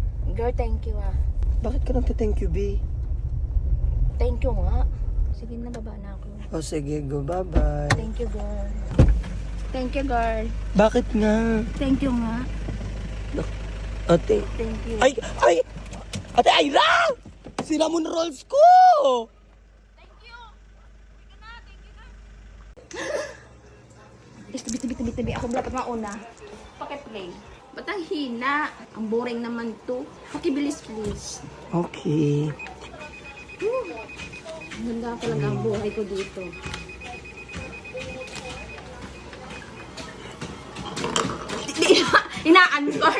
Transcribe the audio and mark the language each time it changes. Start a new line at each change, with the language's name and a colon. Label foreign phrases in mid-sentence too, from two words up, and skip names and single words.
English: Girl, thank you ah.
Filipino: Bakit ka nagka-
English: thank you,
Filipino: B?
English: Thank you
Filipino: nga. Sige na, baba na ako. O sige,
English: go. Bye-bye. Thank you, girl. Thank you, girl.
Filipino: Bakit nga?
English: Thank you nga.
Filipino: Ate.
English: Thank you.
Filipino: Ay! Ay! Ate Ayla! Sira mo na rolls ko!
English: Thank you. Thank you na.
Filipino: Tabi. Ako dapat mauna. Pakiplay. Ba't ang hina? Ang boring naman to. Pakibilis, please. Okay. Ganda talaga ang buhay ko dito. Hinaan mo, girl.